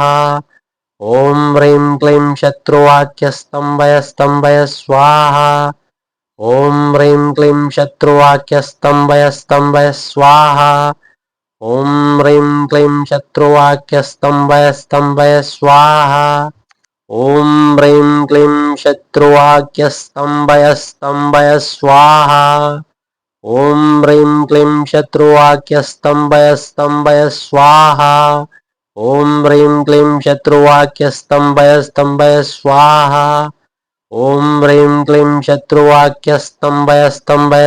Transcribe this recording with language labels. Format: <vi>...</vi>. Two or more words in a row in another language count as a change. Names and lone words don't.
<sa>ఓం హ్రీం క్లీం శత్రువాక్య స్తంభయ స్తంభయ స్వాహ. ఓం హ్రీం క్లీం శత్రువాక్య స్తంభయ స్తంభయ స్వాహ. ఓం హ్రీం క్లీం శత్రువాక్య స్తంభయ స్తంభయ స్వాహ. ॐ ह्रीं क्लीं शत्रुवाक्यस्तम्भय स्तम्भय स्वाहा ॐ ह्रीं क्लीं शत्रुवाक्यस्तम्भय स्तम्भय स्वाहा ॐ ह्रीं क्लीं शत्रुवाक्यस्तम्भय स्तम्भय स्वाहा ॐ ह्रीं क्लीं शत्रुवाक्यस्तम्भय स्तम्भय</sa>